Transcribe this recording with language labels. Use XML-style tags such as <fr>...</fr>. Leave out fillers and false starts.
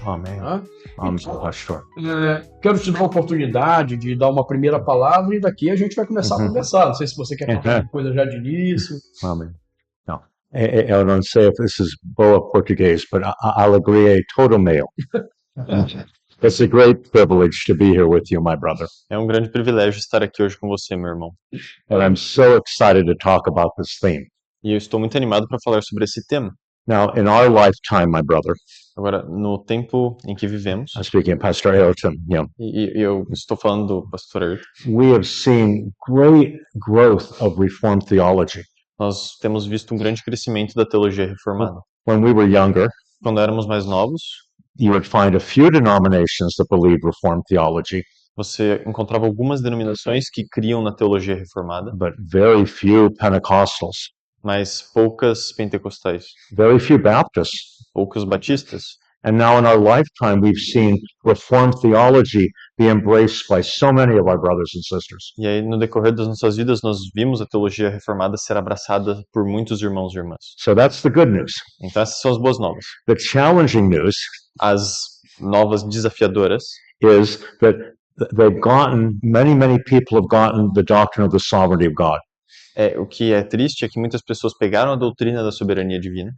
<pt>Amém. Amém, pastor. Quero te dar a oportunidade de dar uma primeira palavra e daqui a gente vai começar a conversar. Não sei se você quer falar alguma coisa já de início. Amém. Não. Eu não sei se</pt> <en>this is</en> <pt>boa português,</pt> <en>but</en> <pt>alegria todo meu.</pt> <en>It's a great privilege to be here with you, my brother.</en> <pt>É um grande privilégio estar aqui hoje com você, meu irmão.</pt> <en>And I'm so excited to talk about this theme.</en> <pt>E eu estou muito animado para falar sobre esse tema.</pt> <en>Now, in our lifetime, my brother,</en> <pt>Agora, no tempo em que vivemos,</pt> <en>I'm speaking of Pastor Ayrton,</en> <pt>e eu estou falando do pastor Ayrton,</pt> <en>we have seen great growth of Reformed theology.</en> <pt>nós temos visto um grande crescimento da teologia reformada.</pt> <en>When we were younger,</en> <pt>Quando éramos mais novos,</pt> <en>you would find a few denominations that believe Reformed theology,</en> <pt>você encontrava algumas denominações que criam na teologia reformada,</pt> <en>but very few Pentecostals,</en> <pt>mas poucas pentecostais,</pt> <en>very few Baptists.</en> <pt>poucos batistas.</pt> <en>And now in our lifetime, we've seen Reformed theology be embraced by so many of our brothers and sisters.</en> <pt>E aí, no decorrer das nossas vidas, nós vimos a teologia reformada ser abraçada por muitos irmãos e irmãs.</pt> <en>So that's the good news.</en> <pt>Então, essas são as boas novas.</pt> <en>The challenging news</en> <pt>As novas desafiadoras</pt> <en>is that many people have gotten the doctrine of the sovereignty of God.</en> <pt>O que é triste é que muitas pessoas pegaram a doutrina da soberania divina,</pt>